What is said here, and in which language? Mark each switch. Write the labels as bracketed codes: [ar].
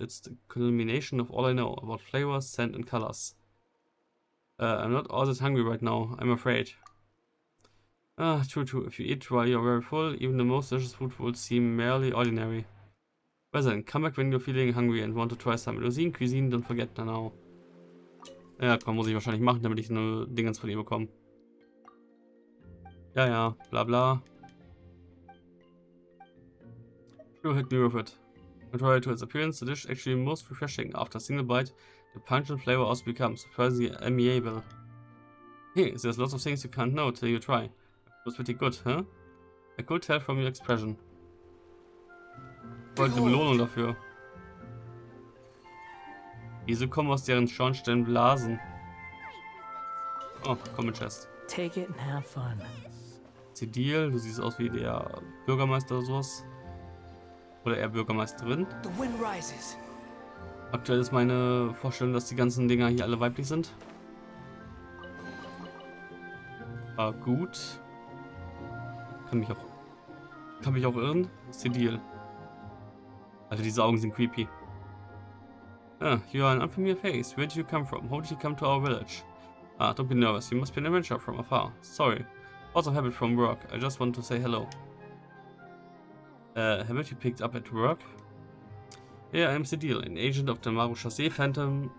[en] It's the culmination of all I know about flavors, scent and colors. I'm not all that hungry right now, I'm afraid. Ah, true. If you eat while you're very full, even the most delicious food will seem merely ordinary. Well then, come back when you're feeling hungry and want to try some Melusine cuisine, don't forget now. [de] Ja, komm, muss ich wahrscheinlich machen, damit ich eine Dingens von ihr bekomme. Ja, bla bla. [en] You hit me with it. Contrary to its appearance, the dish actually most refreshing. After a single bite, the pungent flavor also becomes surprisingly amiable. Hey, there's lots of things you can't know till you try. It was pretty good, huh? I could tell from your expression. [de] Ich wollte eine Belohnung dafür. Wieso kommen aus deren Schornstein Blasen? Oh, komm mit Chest. [en] Take it and have fun. [de] Zedil, du siehst aus wie der Bürgermeister oder sowas. Oder eher Bürgermeisterin. [en] The wind rises. [de] Aktuell ist meine Vorstellung, dass die ganzen Dinger hier alle weiblich sind. War gut. Kann mich auch irren. Zedil. Also diese Augen sind creepy. [en] Ah, you are an unfamiliar face. Where did you come from? How did you come to our village? Ah, don't be nervous. You must be an adventurer from afar. Sorry. Also habit from work. I just want to say hello. Habit you picked up at work? Yeah, I'm Cedil, an agent of the Maru-Chassé Phantom.